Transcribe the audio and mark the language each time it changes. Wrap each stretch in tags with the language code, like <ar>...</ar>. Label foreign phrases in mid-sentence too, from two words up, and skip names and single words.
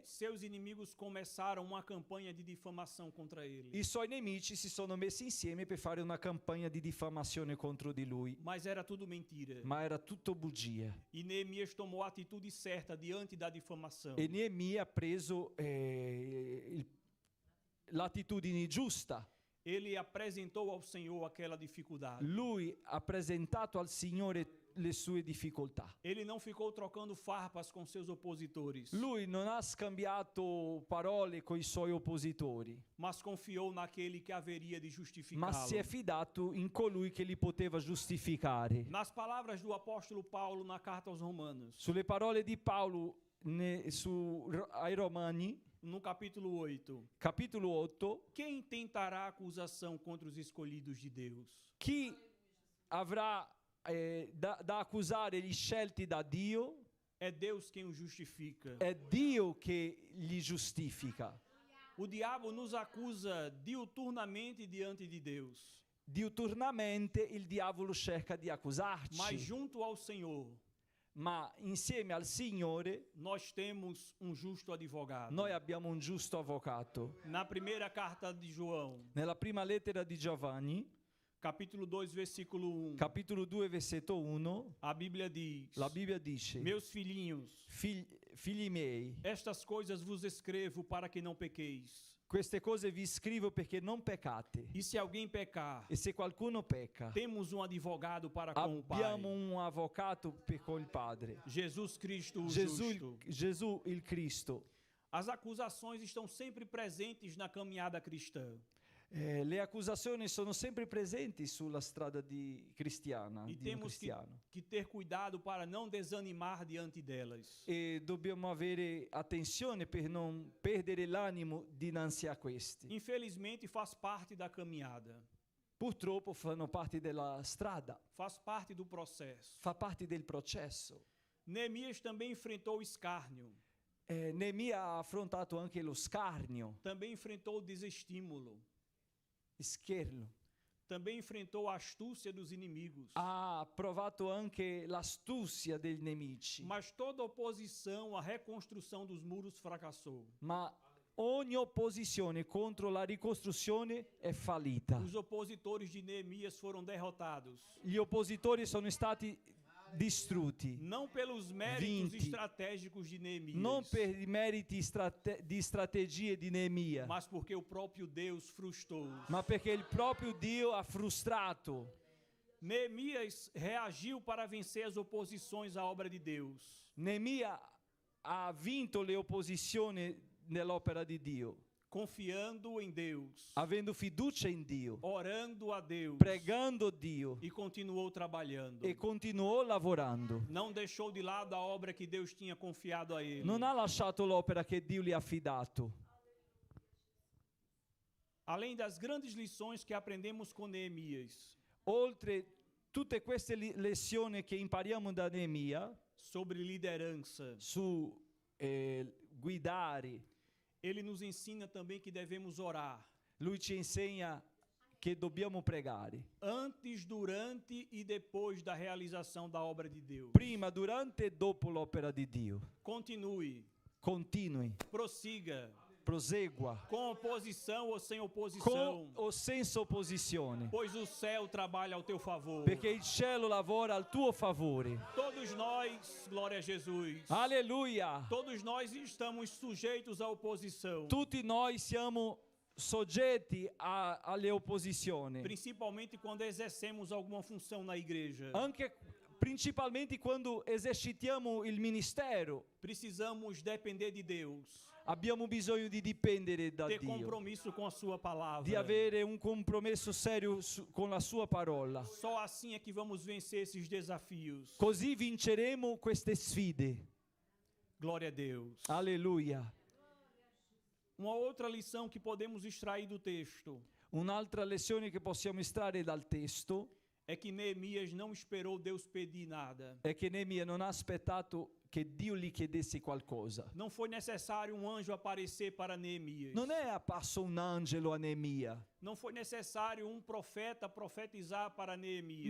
<pt>seus inimigos começaram uma campanha de difamação contra ele.</pt> <it>i suoi nemici si sono messi insieme per fare una campagna di diffamazione contro di lui.</it> <pt>Mas era tudo mentira.</pt> <it>Ma era tutto bugia.</it> <pt>E Neemias tomou a atitude certa diante da difamação.</pt> <it>E Neemia ha preso l'attitudine giusta.</it> <pt>Ele apresentou ao Senhor aquela dificuldade.</pt> <it>Lui ha presentato al Signore le sue difficoltà.</it> <pt>Ele não ficou trocando farpas com seus opositores,</pt> <it>Lui non ha scambiato parole con i suoi oppositori,</it> <pt>mas confiou naquele que haveria de</pt> <it>ma</it> <pt>justificá-lo.</pt> <it>si è fidato in colui che li poteva giustificare.</it> <pt>Nas palavras do apóstolo Paulo na carta aos Romanos,</pt> <it>Sulle parole di Paolo ai Romani,</it> <pt>no capítulo 8,</pt> <it>capitolo 8,</it> <pt>quem tentará acusação contra os escolhidos de Deus?</pt> <it>chi avrà da accusare gli scelti da Dio?</it> <pt>É Deus quem o justifica.</pt> <it>È Dio che li giustifica.</it> <pt>O diabo nos acusa diuturnamente diante de Deus,</pt> <it>Diuturnamente il diavolo cerca di accusarci,</it> <pt>mas junto ao Senhor</pt> <it>ma insieme al Signore</it> <pt>nós temos um justo advogado.</pt> <it>noi abbiamo un giusto avvocato.</it> <pt>Na primeira carta de João,</pt> <it>Nella prima lettera di Giovanni,</it> <pt>capítulo 2, versículo 1,</pt> <it>capitolo 2, versetto 1,</it> <pt>a Bíblia diz:</pt> <it>la Bibbia dice:</it> <pt>Meus filhinhos,</pt> <it>Figli miei,</it> <pt>estas coisas vos escrevo para que não pequeis.</pt> <it>queste cose vi scrivo perché non peccate.</it> <pt>E se alguém pecar,</pt> <it>E se qualcuno pecca,</it> <pt>temos um advogado para com o Pai,</pt> <it>abbiamo un avvocato con il Padre,</it> <pt>Jesus Cristo o</pt> <it>Gesù,</it> <pt>justo.</pt> <it>Gesù il Cristo.</it> <pt>As acusações estão sempre presentes na caminhada cristã.</pt> <it>Le accusazioni sono sempre presenti sulla strada cristiana,</it> <pt>E</pt> <it>di un</it> <pt>temos</pt> <it>cristiano.</it> <pt>que ter cuidado para não desanimar diante delas.</pt> <it>E dobbiamo avere attenzione per non perdere l'animo dinanzi a questi.</it> <pt>Infelizmente faz parte da caminhada,</pt> <it>Purtroppo fanno parte della strada,</it> <pt>faz parte do processo.</pt> <it>fa parte del processo.</it> <pt>Neemias também enfrentou o escárnio.</pt> <it>Neemia ha affrontato anche lo scarnio,</it> <pt>também enfrentou o desestímulo,</pt> <it>scherno.</it> <pt>também enfrentou a astúcia dos inimigos.</pt> <it>Ha provato anche l'astuzia dei nemici,</it> <pt>Mas toda oposição à reconstrução dos muros fracassou.</pt> <it>ma ogni opposizione contro la ricostruzione è fallita.</it> <pt>Os opositores de Neemias foram derrotados,</pt> <it>Gli oppositori sono stati distrutti,</it> <pt>não pelos méritos</pt> <it>Vinti.</it> <pt>estratégicos de Neemias,</pt> <it>non per i meriti di strategie di Neemia,</it> <pt>mas porque o próprio Deus frustrou.</pt> <it>ma perché il proprio Dio ha frustrato.</it> <pt>Neemias reagiu para vencer as oposições à obra de Deus.</pt> <it>Neemia ha vinto le opposizioni nell'opera di Dio,</it> <pt>Confiando em Deus,</pt> <it>avendo fiducia in Dio,</it> <pt>orando a Deus,</pt> <it>pregando Dio</it> <pt>e continuou trabalhando.</pt> <it>e continuò lavorando.</it> <pt>Não deixou de lado a obra que Deus tinha confiado a ele.</pt> <it>Non ha lasciato l'opera che Dio gli ha affidato.</it> <pt>Além das grandes lições que aprendemos com Neemias</pt> <it>Oltre tutte queste lezioni che impariamo da Neemia</it> <pt>sobre liderança,</pt> <it>su guidare,</it> <pt>ele nos ensina também que devemos orar</pt> <it>lui ci insegna che dobbiamo pregare.</it> <pt>antes, durante e depois da realização da obra de Deus.</pt> <it>Prima, durante e dopo l'opera di Dio.</it> <pt>Continue,</pt> <it>Continui,</it> <pt>prossiga,</pt> <it>prosegua,</it> <pt>com oposição ou sem</pt> <it>con</it> <pt>oposição,</pt> <it>o senza opposizione,</it> <pt>pois o céu trabalha ao teu favor.</pt> <it>perché il cielo lavora al tuo favore.</it> <pt>Todos nós, glória a Jesus,</pt> <it>Alleluia!</it> <pt>todos nós estamos sujeitos à oposição,</pt> <it>Tutti noi siamo soggetti alle opposizioni,</it> <pt>principalmente quando exercemos alguma função na igreja.</pt> <it>anche principalmente quando esercitiamo il ministero.</it> <pt>Precisamos depender de Deus,</pt> <it>Abbiamo bisogno di dipendere da</it> <pt>ter</pt> <it>Dio,</it> <pt>compromisso com a sua palavra.</pt> <it>di avere un compromesso serio con la sua parola.</it> <pt>Só assim é que vamos vencer esses desafios.</pt> <it>Così vinceremo queste sfide.</it> <pt>Glória a Deus.</pt> <it>Alleluia.</it> <pt>Uma outra lição que podemos extrair do texto</pt> <it>Un'altra lezione che possiamo estrarre dal testo</it> <pt>é que Neemias não esperou Deus pedir nada.</pt> <it>è che Neemia non ha aspettato che Dio gli chiedesse qualcosa.</it> <pt>Não foi necessário um anjo aparecer para Neemias.</pt> <it>Non è apparso un angelo a Neemia,</it> <pt>Não foi necessário um profeta profetizar para Neemias.</pt>